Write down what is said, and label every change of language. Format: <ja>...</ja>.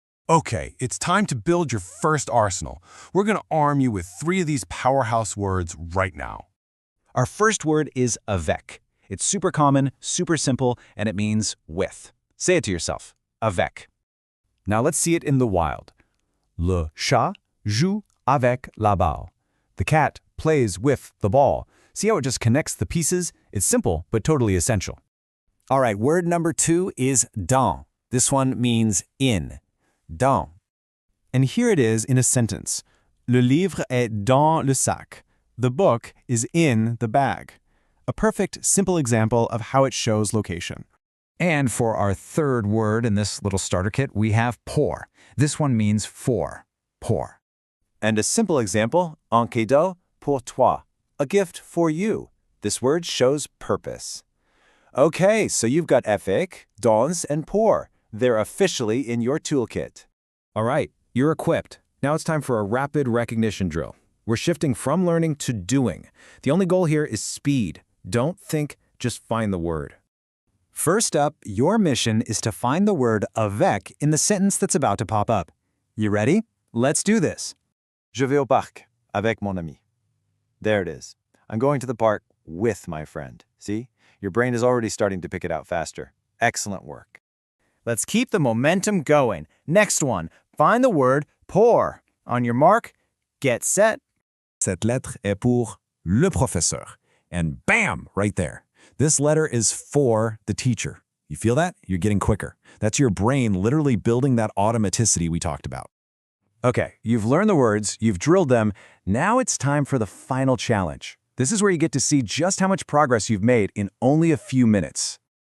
<en>Okay, it's time to build your first arsenal. We're going to arm you with 3 of these powerhouse words right now. Our first word is avec. It's super common, super simple, and it means with. Say it to yourself, avec. Now let's see it in the wild.</en> <fr>Le chat joue avec la balle.</fr> <en>The cat plays with the ball. See how it just connects the pieces? It's simple, but totally essential. All right, word number 2 is dans. This one means in. Dans. And here it is in a sentence.</en> <fr>Le livre est dans le sac.</fr> <en>The book is in the bag. A perfect, simple example of how it shows location. And for our third word in this little starter kit, we have pour. This one means for. Pour. And a simple example,</en> <fr>un cadeau pour toi,</fr> <en>a gift for you. This word shows purpose. Okay, so you've got avec, dans, and pour. They're officially in your toolkit. All right, you're equipped. Now it's time for a rapid recognition drill. We're shifting from learning to doing. The only goal here is speed. Don't think, just find the word. First up, your mission is to find the word avec in the sentence that's about to pop up. You ready? Let's do this.</en> <fr>Je vais au parc avec mon ami.</fr> <en>There it is. I'm going to the park with my friend. See? Your brain is already starting to pick it out faster. Excellent work. Let's keep the momentum going. Next one, find the word pour. On your mark, get set.</en> <fr>Cette lettre est pour le professeur.</fr> <en>And bam, right there. This letter is for the teacher. You feel that? You're getting quicker. That's your brain literally building that automaticity we talked about. Okay, you've learned the words, you've drilled them. Now it's time for the final challenge. This is where you get to see just how much progress you've made in only a few minutes.</en>